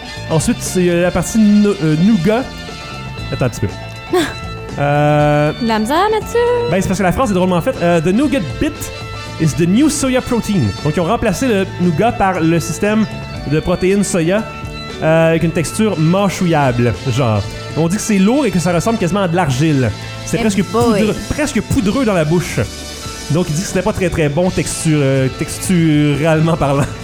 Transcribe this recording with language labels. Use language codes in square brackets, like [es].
[fr] Ensuite, c'est la partie nougat. Attends un petit peu. La misère, Mathieu? Ben, c'est parce que la phrase est drôlement faite. [en] The nougat bit is the new soya protein. [fr] Donc, ils ont remplacé le nougat par le système de protéines soya avec une texture mâchouillable, genre. On dit que c'est lourd et que ça ressemble quasiment à de l'argile. C'est presque poudreux dans la bouche. Donc, il dit que c'était pas très, très bon texturalement parlant.